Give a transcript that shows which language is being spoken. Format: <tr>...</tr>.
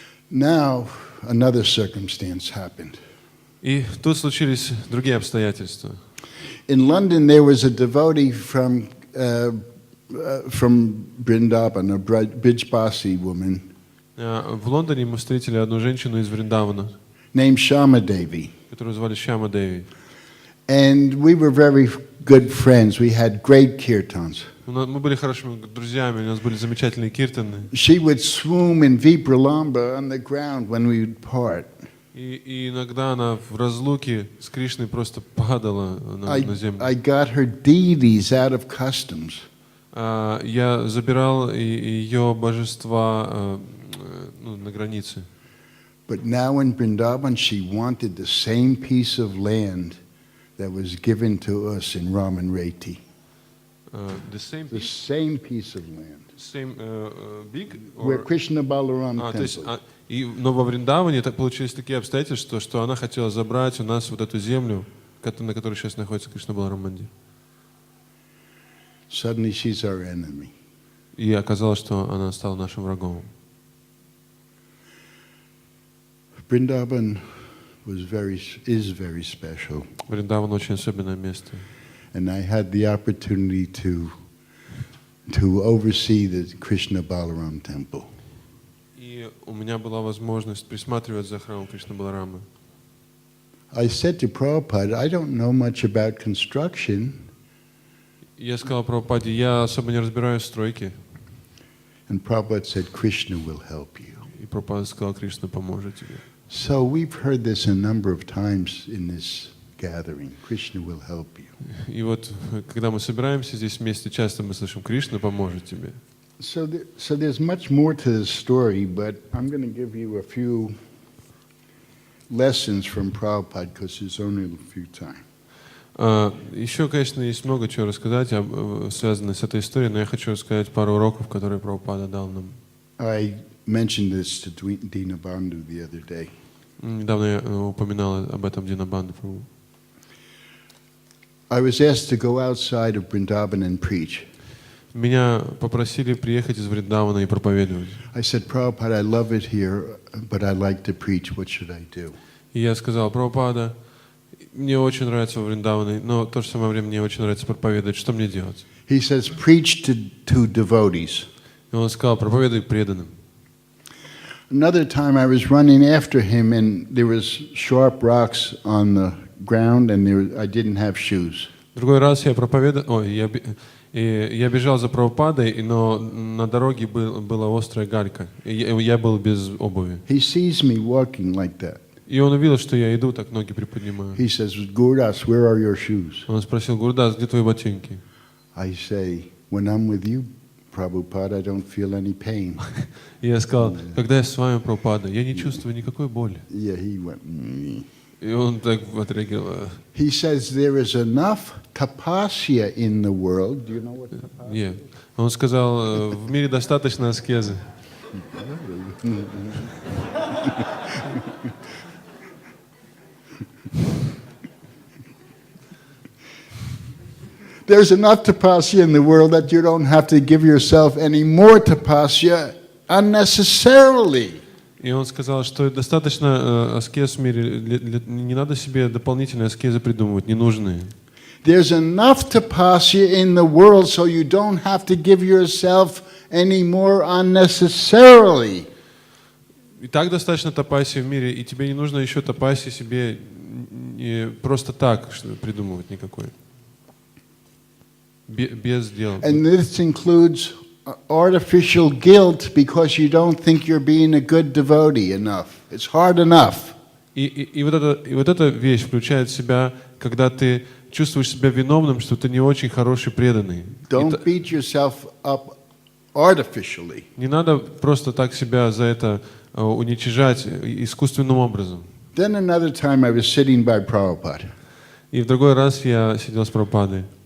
<en>Now, another circumstance happened.</en> <ru>И тут случились другие обстоятельства.</ru> <en>In London, there was a devotee from Vrindavan, a Brijbasi woman</en> <ru>В Лондоне мы встретили одну женщину из Вриндавана,</ru> <en>named Shama Devi.</en> <ru>которую звали Шьяма Деви.</ru> <en>And we were very good friends. We had great kirtans.</en> <ru>Мы были хорошими друзьями, у нас были замечательные киртаны.</ru> <en>She would swoon in Vipralamba on the ground when we would part.</en> <ru>И иногда она в разлуке с Кришной просто падала на землю.</ru> <en>I got her deities out of customs.</en> <ru>Я забирал ее божества на границе.</ru> <en>But now in Vrindavan, she wanted the same piece of land that was given to us in Raman Reti. The same piece of land. Same big? Where Krishna Balaram temple.</en> <ru>Но во Вриндаване получились такие обстоятельства, что она хотела забрать у нас вот эту землю, на которой сейчас находится Кришна Баларам Мандир.</ru> <en>Suddenly she's our enemy.</en> <ru>И оказалось, что она стала нашим врагом.</ru> <en>Vrindavan is very special,</en> <ru>Вриндаван очень особенное место.</ru> <en>and I had the opportunity to oversee the Krishna Balaram temple.</en> <ru>И у меня была возможность присматривать за храмом Кришны Баларамы.</ru> <en>I said to Prabhupada, I don't know much about construction.</en> <ru>Я сказал Прабхупаде, я особо не разбираюсь в стройке.</ru> <en>And Prabhupada said, Krishna will help you.</en> <ru>И Прабхупада сказал, Кришна поможет тебе.</ru> <en>So we've heard this a number of times in this gathering. Krishna will help you.</en> <ru>И вот, когда мы собираемся здесь вместе, часто мы слышим, Кришна поможет тебе.</ru> <en>So there's much more to this story, but I'm going to give you a few lessons from Prabhupada because there's only a few time.</en> <ru>Еще, конечно, есть много чего рассказать, связанное с этой историей, но я хочу рассказать пару уроков, которые Прабхупада дал нам.</ru> <en>I mentioned this to Dina Bandhu the other day.</en> <ru>Недавно я упоминал об этом Динабанду Прабху.</ru> <en>I was asked to go outside of Vrindavan and preach.</en> <ru>Меня попросили приехать из Вриндавана и проповедовать.</ru> <en>I said, Prabhupada, I love it here, but I like to preach. What should I do?</en> <ru>И я сказал, Прабхупада, мне очень нравится во Вриндаване, но в то же самое время мне очень нравится проповедовать. Что мне делать?</ru> <en>He says, preach to devotees.</en> <ru>И он сказал, проповедуй преданным.</ru> <en>Another time I was running after him and there was sharp rocks on the ground and I didn't have shoes.</en> <ru>Другой раз я проповедовал, я бежал за Прабхупадой, но на дороге была острая галька. Я был без обуви.</ru> <en>He sees me walking like that.</en> <ru>И он увидел, что я иду, так ноги приподнимаю.</ru> <en>He says, Gurdas, where are your shoes?</en> <ru>Он спросил, Гурдас, где твои ботинки?</ru> <en>I say, when I'm with you, Prabhupada, I don't feel any pain.</en> <ru>И я сказал, когда я с вами, Прабхупада, я не чувствую никакой боли.</ru> <en>Yeah, he went, mm.</en> <ru>И он так отреагировал.</ru> <en>He says there is enough tapasya in the world. Do you know what tapasya? Yeah.</en> <ru>Он сказал, в мире достаточно аскезы.</ru> <en>There's enough tapasya in the world that you don't have to give yourself any more tapasya unnecessarily.</en> <ru>И он сказал, что достаточно аскез в мире, не надо себе дополнительные аскезы придумывать, ненужные.</ru> <en>There's enough tapasya in the world so you don't have to give yourself any more unnecessarily.</en> <ru>И так достаточно тапаси в мире, и тебе не нужно еще тапаси себе просто так придумывать никакой. Без дела.</ru> <en>And this includes artificial guilt because you don't think you're being a good devotee enough. It's hard enough.</en> <ru>И вот эта вещь включает в себя, когда ты чувствуешь себя виновным, что ты не очень хороший преданный.</ru> <en>Don't beat yourself up artificially.</en> <ru>Не надо просто так себя за это уничижать искусственным образом.</ru> <en>Then another time I was sitting by Prabhupada.</en> <ru>И в другой раз я сидел с Прабхупадой.</ru>